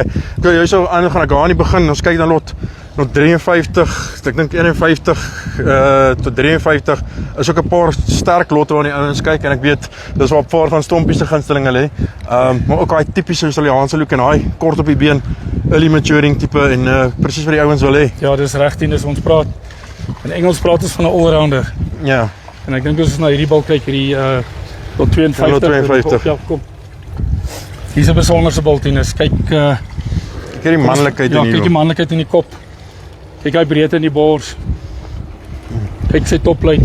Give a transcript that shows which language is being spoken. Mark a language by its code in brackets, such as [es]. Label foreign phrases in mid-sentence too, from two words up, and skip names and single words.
[af] Ek jy sou aangaan ek aan die begin. Ons kyk dan lot 53, ek dink 51 tot 53 is ook 'n paar sterk lotte waar die ouens kyk en ek weet dis waar 'n paar van Stompie se gunstelinge lê. Maar ook daai tipiese Australiese look en daai kort op die been, [en] early maturing [af] tipe en presies wat die ouens wil hê. Ja, dis reg, Tinus, ons praat in Engels praat ons van 'n all-rounder. Ja. En ek dink as ons na hierdie bal kyk, hierdie tot 52. Ja, 52. Ja, kom. Hier's 'n besonderse bal, Tinus. Kyk Kyk die manlikheid ja, in kyk die manlikheid in die kop. Kyk hy breedte in die bors. Kyk sy toplyn.